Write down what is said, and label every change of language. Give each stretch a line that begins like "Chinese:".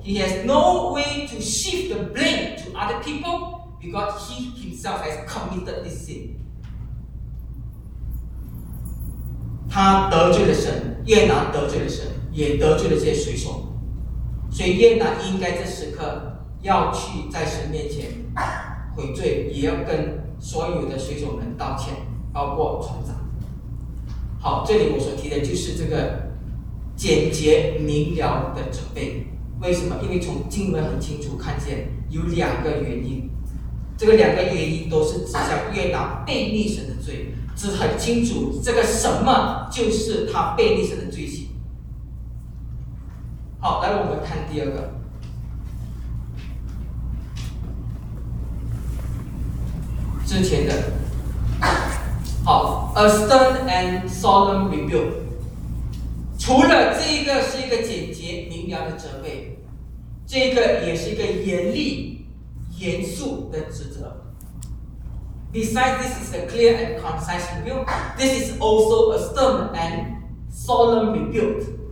English: He has no way to shift the blame to other people because he himself has committed this sin.
Chinese: 他得罪了神，约拿得罪了神，也得罪了这些水手，所以约拿应该在时刻要去在神面前悔罪，也要跟所有的水手们道歉，包括船长。好，这里我所提的就是这个简洁明了的责备。为什么？因为从经文很清楚看见有两个原因，这个两个原因都是指向约拿悖逆神的罪，指很清楚这个什么就是他悖逆神的罪行。好，来我们看第二个，之前的，好 ，
English: a stern and solemn rebuke。
Chinese: 除了这个是一个简洁明了的责备，这个也是一个严厉、严肃的指责。
English: Besides, this is a clear and concise rebuke. This is also a stern and solemn rebuke.